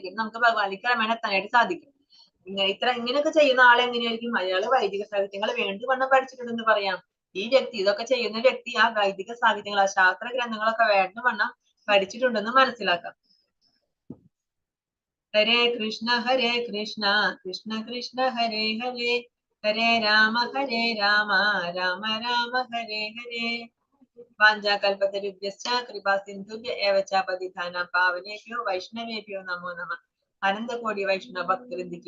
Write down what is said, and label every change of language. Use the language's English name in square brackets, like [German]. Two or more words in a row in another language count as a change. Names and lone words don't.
[Malayalam] പിന്നെ നമുക്ക് ഭഗവാനിലേക്ക് ക്രമേണ എത്താനായിട്ട് സാധിക്കും. ഇങ്ങനെയൊക്കെ ചെയ്യുന്ന ആൾ എങ്ങനെയായിരിക്കും? അയാള് വൈദിക സാഹിത്യങ്ങൾ വേണ്ടുവണ്ണം പഠിച്ചിട്ടുണ്ടെന്ന് പറയാം. ഈ വ്യക്തി, ഇതൊക്കെ ചെയ്യുന്ന വ്യക്തി ആ വൈദിക സാഹിത്യങ്ങൾ, ആ ശാസ്ത്ര ഗ്രന്ഥങ്ങളൊക്കെ വേണ്ടുവണ്ണം പഠിച്ചിട്ടുണ്ടെന്ന് മനസ്സിലാക്കാം. [Sanskrit] ഹരേ കൃഷ്ണ കൃഷ്ണ കൃഷ്ണ ഹരേ ഹരേ, ഹരേ രാമ രാമ രാമ ഹരേ ഹരേ. വാഞ്ചാകൽപതരുഭ്യശ്ച കൃപാ സിന്ധുഭ്യ ഏവ ച പതിതാനാം പാവനേഭ്യോ വൈഷ്ണവേഭ്യോ നമോ നമഃ. [Malayalam] അനന്തകോടി വൈഷ്ണവ ഭക്തവൃന്ദിക്ക്